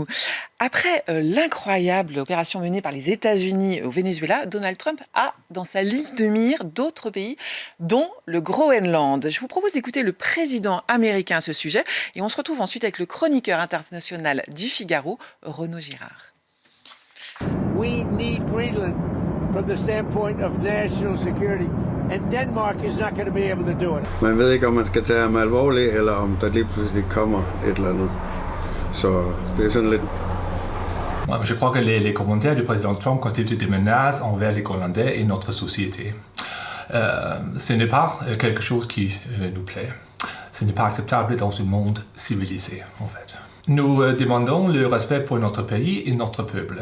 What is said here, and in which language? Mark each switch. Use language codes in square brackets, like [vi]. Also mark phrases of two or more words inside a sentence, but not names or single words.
[fr] Après l'incroyable opération menée par les États-Unis au Venezuela, Donald Trump a dans sa ligne de mire d'autres pays, dont le Groenland. Je vous propose d'écouter le président américain à ce sujet, et on se retrouve ensuite avec le chroniqueur international du Figaro, Renaud Girard. [en] We need Greenland from the standpoint of national security, and Denmark is not going to be able to do it. [da] Man ved ikke, om man skal tage ham alvorligt, eller om der lige pludselig kommer et eller andet. Så det er sådan lidt... [fr] Je crois que les commentaires du président Trump constituent des menaces envers les Groenlandais et notre société. Ce n'est pas quelque chose qui nous plaît. Ce n'est pas acceptable dans un monde civilisé, en fait. Nous demandons le respect pour notre pays et notre peuple.